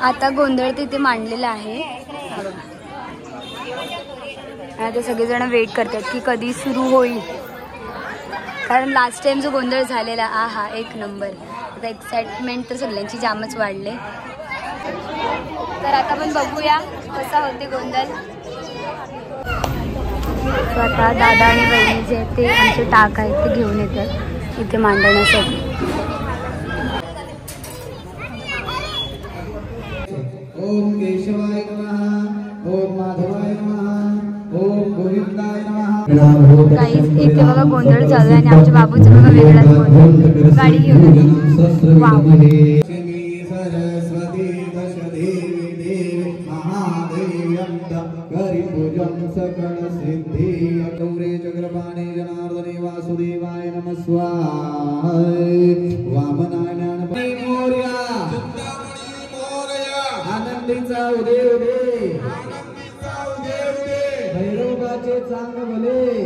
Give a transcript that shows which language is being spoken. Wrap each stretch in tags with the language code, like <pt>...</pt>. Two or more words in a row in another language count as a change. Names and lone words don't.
<mr>आता गोंधळ तिथे मांडलेला आहे. आता सगळेजण वेट करतात की कधी सुरू होईल, कारण</mr> <en>last time</en> <mr>जो गोंधळ झालेला हा एक नंबर. आता एक्साइटमेंट तर सगळ्यांची जामच वाढले. तर आता पण बघूया कसा होते गोंधळ. आता दादा आणि बहिणी जे आहेत ते आमचे टाक आहेत ते घेऊन येतात इथे मांडण्यासाठी.</mr> <sa>ओम केशवाय नमः, ओम माधवाय नमः, ओम गोविंदाय नमः.</sa> <mr>काहीच इथे बघा गोंधळ चालू आहे आणि आमच्या बाबूचं बघा वेगळाच गोंधळ. गाडी घेऊन वाव.</mr> <sa>सरस्वती दश देवी देवी महादेवी अंत गरी सर्वैकं सकल सिद्धि गौरे चक्रपाणे जनार्दने वासुदेवाय नमः स्वाहा वामनाय ज्ञानपती मोरया</sa> <mr>आनंदीचा उदय उदय भैरवाचे चांग भले</mr>